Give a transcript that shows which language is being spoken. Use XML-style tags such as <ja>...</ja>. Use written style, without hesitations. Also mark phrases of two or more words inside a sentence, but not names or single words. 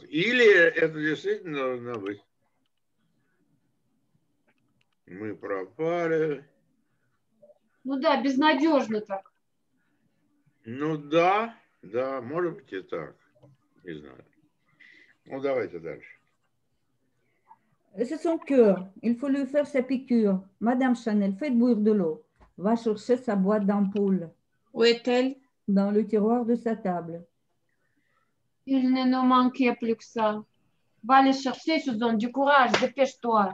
<ru>Или это действительно должно быть. Мы пропали. Ну да, безнадежно так. Ну да, да, может быть и так. Не знаю. Ну давайте дальше.</ru> <fr>C'est son cœur, il faut lui faire sa piqûre. Madame Chanel, faites bouillir de l'eau. Va chercher sa boîte d'ampoule Où est-elle? dans le tiroir de sa table. Il ne nous manquait plus que ça. Va les chercher, Suzanne, du courage, dépêche-toi.</fr>